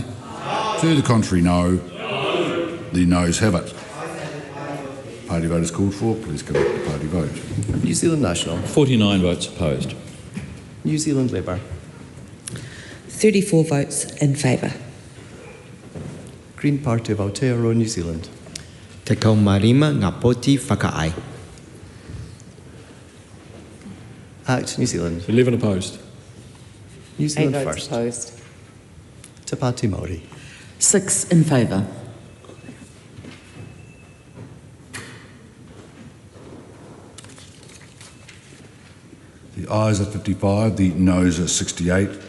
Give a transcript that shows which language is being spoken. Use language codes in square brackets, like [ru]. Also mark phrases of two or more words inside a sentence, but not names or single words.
[en] Aye. To the contrary, no. No. The noes have it. Party vote is called for. Please conduct the party vote. New Zealand National. 49 votes opposed. New Zealand Labour. 34 votes in favour. Green Party of Aotearoa, New Zealand. [mi] Te kaumarima ngā poti whakaai. [en] Act, New Zealand. 11 opposed. New Zealand 8 votes First. opposed. Te Pāti Māori. 6 in favour. The ayes are 55, the noes are 68.